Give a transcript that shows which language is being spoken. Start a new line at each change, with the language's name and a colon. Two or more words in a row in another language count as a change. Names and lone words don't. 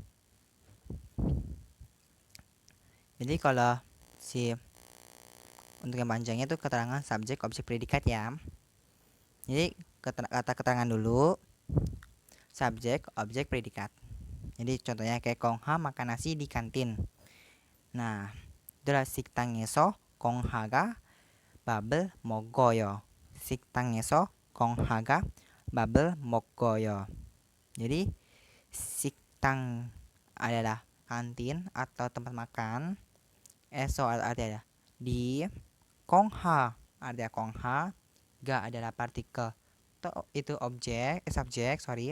Indonesian: Jadi kalau untuk yang panjangnya itu keterangan, subjek, objek, predikat ya. Jadi kata keterangan dulu, subjek, objek, predikat. Jadi contohnya kayak Kongha makan nasi di kantin. Nah, itulah
Korean: 식당에서 공하가 밥을 먹어요. 식당에서 공하가 밥을 먹어요.
Indonesian: Jadi 식당 adalah kantin atau tempat makan. Eso artinya di, kongha artinya kongha, ga adalah partikel itu objek, subjek, sorry.